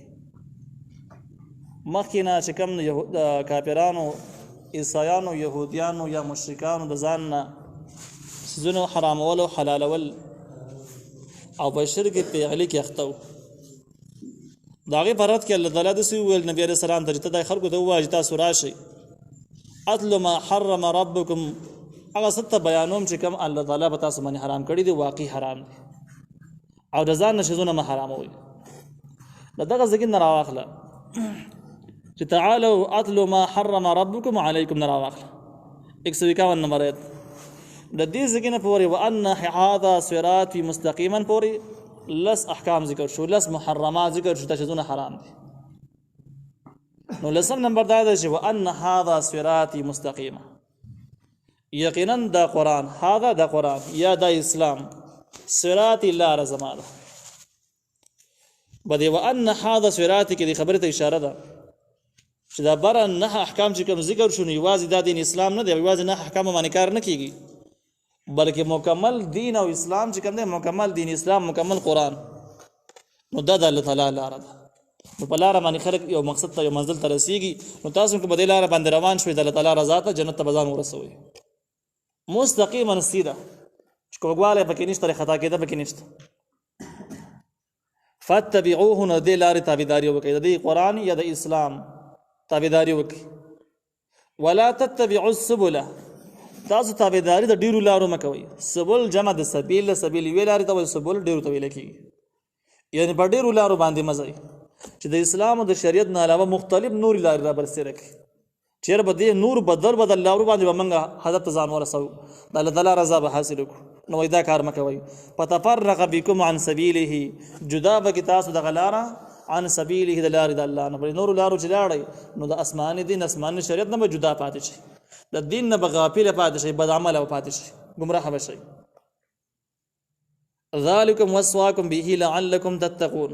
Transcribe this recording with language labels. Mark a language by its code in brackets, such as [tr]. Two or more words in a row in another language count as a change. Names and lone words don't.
[ps] مخکې نه چې کوم کافرانو، عیسایانو، یهودیانو یا مشرکانو د ځان نه څیزونه حرامول او حلالول او په شرک پیغلي کې اخته و، د هغې په رد کې الله تعالی داسې وویل نبي علیه السلام ته چې ته خلکو ته ووایه چې تاسو راشئ [ar] اتلو ما حرم ربکم، [ps] هغه څه ته بیانوم چې کوم الله تعالی په تاسو باندې حرام کړي دي، واقعي حرام دي او د ځان نه څیزونه مه حراموئ. د دغه ځای نه راواخله چې [ar] تعالوا اتلو ما حرم ربکم علیکم [ps] نه راواخله 151 نمبر آیت. د دې ځای نه پورې [ar] وان هذا صراطي مستقیما [ps] پورې لس احکام ذکر شو، لس محرمات ذکر شو، چې څونه حرام دي. نو لسم نمبر دا دی چې [ar] وان هذا صراطي مستقیما، [ps] یقینا دا قرآن، هذا دا قرآن یا دا اسلام، صراطي لاره زما ده. بدې [ar] وان هذا صراطي [ps] کې د خبرې ته اشاره ده چې دا بره نه احکام چې کوم ذکر شو، یوازې دا دین اسلام نه دی، یوازې نه احکام باندې کار نه کیږي، بلکې مکمل دین او اسلام چې کوم دی، مکمل دین اسلام، مکمل قرآن. نو دا د الله تعالی لاره ده. نو په لاره باندې خلک یو مقصد ته، یو منزل ته رسیږي. نو تاسو که په دې لاره باندې روان شوئ د الله تعالی رضا ته، جنت ته به ځان ورسوئ مستقیما سیده، چې کوږوالی پکې نشته، خطا کېده پکې نشته. فاتبعوه، نو دې لارې تابعداري وکړئ، د دې قرآن یا د اسلام تابعداري وکړئ. [ar] ولا تتبعوا السبل، [ps] تاسو تابعداري د ډیرو لارو مه کوئ. سبل جمع د سبیل، سبیل یوې لارې ته وایي، سبل ډیرو ته ویل کېږي، یعنې په ډیرو لارو باندې مه ځئ چې د اسلام او د شریعت نه علاوه مختلف نورې لارې را برسېره کړي. چېرې به دې نور بدل لارو باندې به موږ هدف ته ځان ورسوو، د الله تعالی رضا به حاصل کړو. نو وایي دا کار مه کوئ. [ar] فتفرق بکم عن سبیله، [ps] جدا به کې تاسو دغه لاره [ar] عن سبیله، [ps] د لارې د الله نه. په نورو لارو چې لاړئ نو د اسماني دین، اسماني شریعت نه به جدا پاتې شئ، د دین نه به غافله پاتې شئ، بد عمله به پاتې شئ، ګمراه به شئ. [ar] ذلکم وصاکم به لعلکم تتقون.